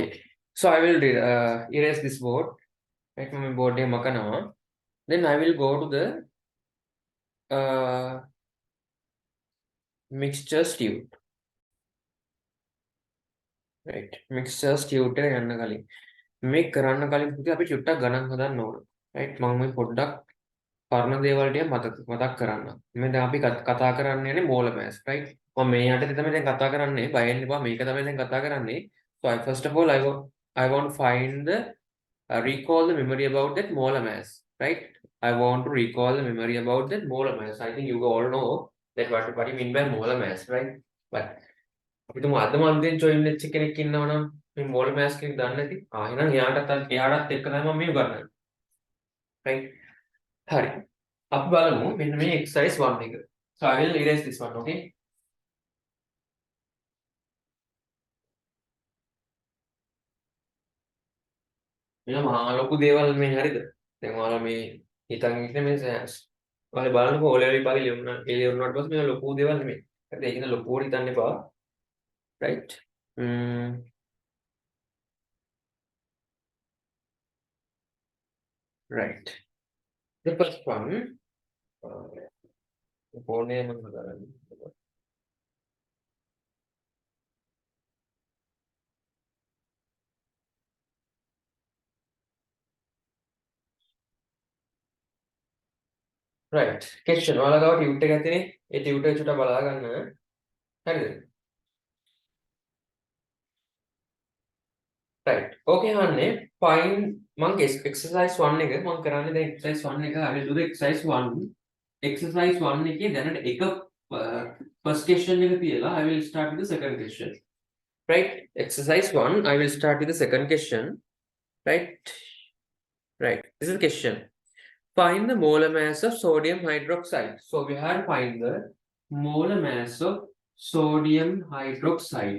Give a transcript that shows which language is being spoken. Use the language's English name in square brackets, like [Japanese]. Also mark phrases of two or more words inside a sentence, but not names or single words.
[English] So I will erase this board. right? [Sinhala] මම board එක මකනවා. [English] then I will go to the mixtures tube, right? Mixtures tube [Sinhala] එක යන්න කලින් මේ කරන්න කලින් පුතේ අපි චුට්ටක් ගණන් හදන්න ඕන, right? මම මේ පොඩ්ඩක් පරණ දේවල් ටික මතක් කරන්න. මේ දැන් අපි කතා කරන්නේ යන්නේ [English] molar mass, [Sinhala] right? මම මේ යටතේ තමයි දැන් කතා කරන්නේ. බය වෙන්න එපා. මේක තමයි දැන් කතා කරන්නේ. [English] So first of all I want to find the recall the memory about that molar mass, right? I want to recall the memory about that molar mass. I think you all know that what you mean by molar mass, right? [Sinhala] But අපි තුමු අදම අන්තිම ජොයින් වෙච්ච කෙනෙක් ඉන්නවා නම් මේ [English] molar mass [Sinhala] කෙනෙක් දන්නේ නැති. එහෙනම් එයාටත් එක්ක තමයි මම මේ උගන්වන්නේ. right? හරි. අපි බලමු මෙන්න මේ exercise 1 එක. [English] So I will erase this one, okay? [Sinhala] මෙන්න මහා ලොකු දේවල් මේ හරිද? දැන් ඔයාලා මේ හිතන් ඉන්නේ මේ ඔයාලා බලන්නකෝ O level විභාගේ ලියුණාට පස්සේ මේ ලොකු දේවල් නෙමෙයි. හරිද? ඒක නේ ලොකුවට හිතන්න එපා. [English] right? right. The first one phone name right. [Sinhala] question ඔයාලා ගාව ටියුට් එක ඇතිනේ. ඒ ටියුට් එක චුට්ටක් බලා ගන්න. හරිද? right. okay හන්නේ find මම exercise 1 එක මම කරන්නේ දැන් exercise 1 එක [English] I will do the exercise 1. [Sinhala] exercise 1 එකේ දැනට එක [English] first question [Sinhala] එක තියලා [English] I will start with the second question. right? exercise 1 I will start with the second question. right? this is the question. Find the molar mass of sodium hydroxide. So we have to find the molar mass of sodium hydroxide.